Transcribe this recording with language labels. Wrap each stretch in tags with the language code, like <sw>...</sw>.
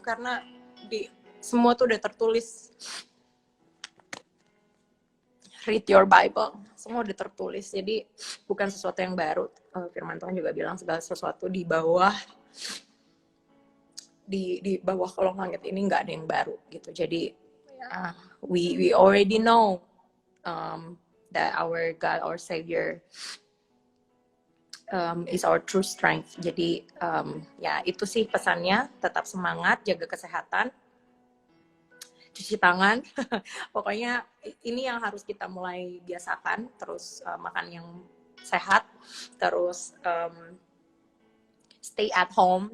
<id>Karena semua tuh udah tertulis.</id> <en>Read your Bible.</en> <id>Semua udah tertulis. Jadi bukan sesuatu yang baru. Firman Tuhan juga bilang segala sesuatu di bawah kolong langit ini nggak ada yang baru gitu.</id> <en>Jadi we already know that our God, our Savior, is our true strength.</en> <id>Jadi ya itu sih pesannya. Tetap semangat, jaga kesehatan, cuci tangan. Pokoknya ini yang harus kita mulai biasakan. Terus makan yang sehat. Terus</id> <en>stay at home.</en>